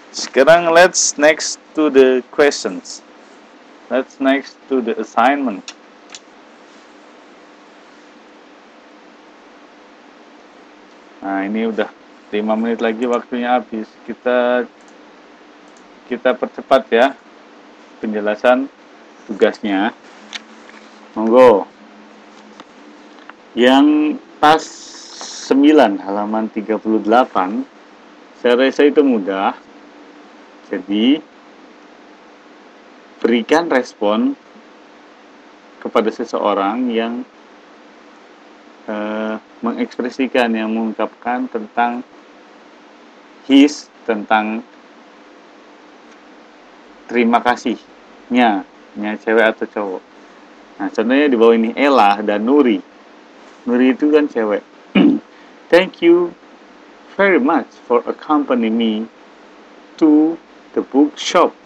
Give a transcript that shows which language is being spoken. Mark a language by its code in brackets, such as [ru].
[id] Sekarang [en] let's next to the questions. Let's next to the assignment. [id] Nah, ini udah 5 menit lagi waktunya habis. Kita percepat ya penjelasan tugasnya. Monggo. Yang pas 9 halaman 38 saya rasa itu mudah. Jadi berikan respon kepada seseorang yang mengekspresikan, yang mengungkapkan tentang tentang terima kasihnya, cewek atau cowok. Nah, contohnya di bawah ini Ella dan Nuri. Nuri itu kan cewek. [en] Thank you very much for accompanying me to the bookshop.